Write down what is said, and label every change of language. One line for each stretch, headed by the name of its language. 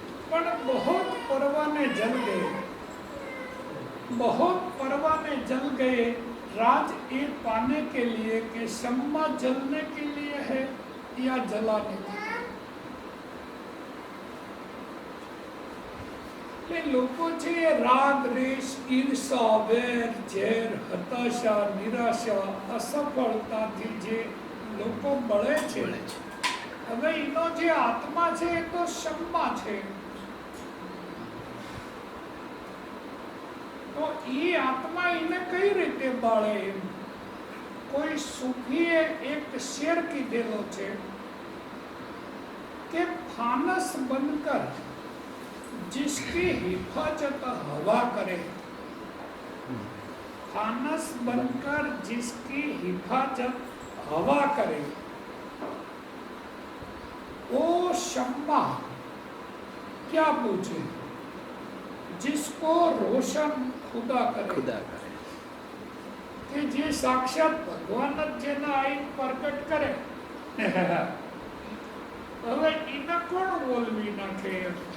Gujarati: પણ
Hindi: बहुत परवाने जल गए, बहुत परवाने जल गए राज ये पाने के लिए कि सम्मा जलने के लिए है या जलाने के लिए. ये
Gujarati: લોકો છે રાગ રેશ ઈર્ષા વેર ઝેર હતાશા નિરાશા અસફળતાથી જે લોકો બળે છે હવે એનો જે આત્મા છે એ તો ક્ષમા છે. તો એ આત્મા એને કઈ રીતે બાળે એમ. કોઈ સૂફીએ એક શેર કીધેલો છે કે
Hindi: ફાનસ બનકર जिसकी हिफाजत हवा करे, फानस बनकर जिसकी हिफाजत हवा करे वो शम्मा क्या पूछे जिसको रोशन खुदा करे.
Gujarati: કે જે સાક્ષાત ભગવાન જ જેના આઈન પ્રગટ કરે હવે એને કોણ બોલવી નાખે એમ.